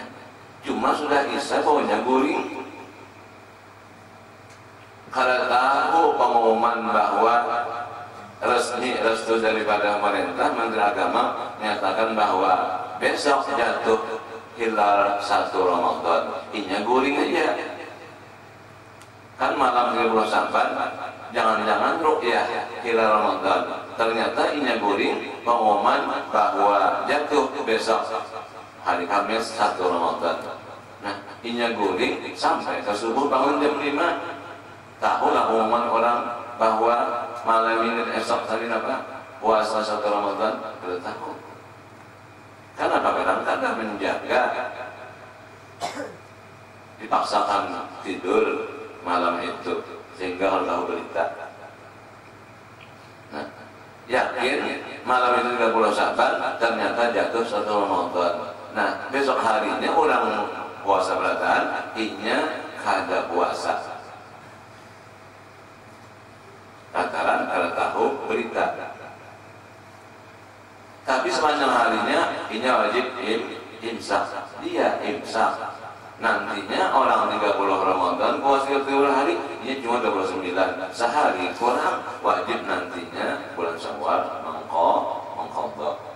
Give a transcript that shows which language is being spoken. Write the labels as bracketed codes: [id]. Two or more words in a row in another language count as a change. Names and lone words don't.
[bjn] Cuma sudah isya baunya guring. [id] Kalau tahu pengumuman bahwa restu daripada pemerintah, Menteri Agama menyatakan bahwa besok jatuh hilal 1 Ramadan, [bjn] inya guring aja. [id] Kan malam 30 Sya'ban, jangan-jangan ru'yah hilal Ramadan, ternyata inya guring pengumuman bahwa jatuh besok hari Kamis 1 Ramadan. [bjn] Nah, inya guring sampai ke subuh bangun jam 5. [id] Tahulah pengumuman orang bahwa malam ini esok hari apa? Puasa 1 Ramadan, tidak tahu. Karena kadang-kadang menjaga, dipaksakan tidur malam itu sehingga kalau tahu berita. Nah, yakin malam itu 30 Sya'ban, ternyata jatuh 1 Ramadan. [bjn] Nah, besok harinya orang puasa berataan, inya kada puasa. Lantaran kada tahu berita. [id] Tapi sepanjang harinya ini wajib imsak. Dia imsak. Nantinya orang 30 Ramadan puasa 30 hari, ini cuma 29 sehari kurang, wajib nantinya bulan Syawal mengqadha.